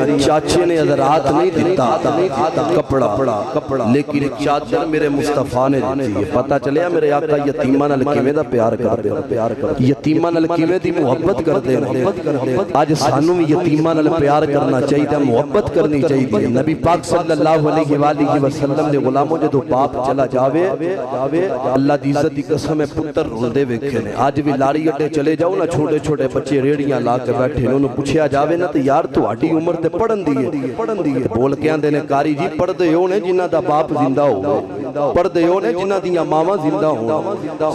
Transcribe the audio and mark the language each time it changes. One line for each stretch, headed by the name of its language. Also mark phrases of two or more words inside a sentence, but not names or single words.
Punjabi: چاچے نے رات نہیں دتا کپڑا لیکن چادر میرے مصطفیٰ نے دی ہے. پتا چلیا میرے آقا یتیماں نال کیویں دا پیار کردے نے، یتیماں نال کیویں دی محبت کردے نے. اج سانوں بھی یتیماں نال پیار کرنا چاہیے، محبت کرنی چاہیے. نبی پاک
Arabic: صلى الله عليه وسلم
Punjabi: دے غلامو جدوں باپ چلا جاوے اللہ دی عزت دی قسم ہے پتر روندے ویکھے نے. اج بھی لاری اڈے چلے جاؤ نا، چھوٹے چھوٹے بچے ریڑھیاں لا کے بیٹھے نے، انہوں نے پچھا جاوے نا تو یار تہاڈی عمر تے پڑھن دی ہے، بول کے آندے نے قاری جی پڑھدے ہو نے جنہاں دا باپ زندہ ہو، پڑھدے ہو نے جنہاں دیاں ماواں زندہ ہو.